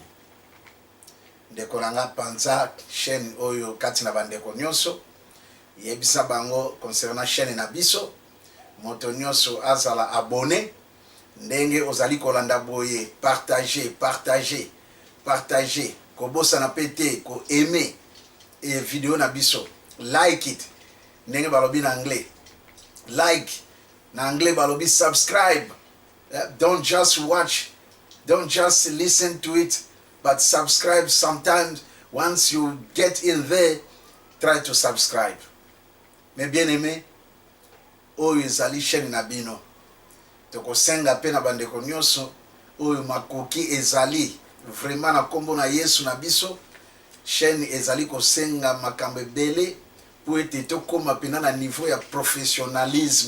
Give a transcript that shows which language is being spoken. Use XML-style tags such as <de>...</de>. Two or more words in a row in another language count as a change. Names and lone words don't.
<ln>Ndeko nanga panza chaîne oyo kati na bandeko nyonso yebisa bango concernant chaîne na biso, moto nyonso azala abonné ndenge ozali kolanda boye, partager kobosa na pete ko</ln> <fr>aimer et vidéo</fr> <ln>na biso,</ln> <en>like it</en> <ln>ndenge balobi na anglais, like na anglais balobi subscribe.</ln> <en>Don't just watch, don't just listen to it, but subscribe. Sometimes once you get in there, try to subscribe.</en> <fr>Mais bien aimé,</fr> <ln>oyo ezali chaîne na bino, tokosenga pe na bandeko nyonso oyo makoki ezali vraiment na kombo na Yesu na biso, chaîne ezali kosenga makambo ebele po ete tokoma pena na niveau ya professionnalisme.</ln>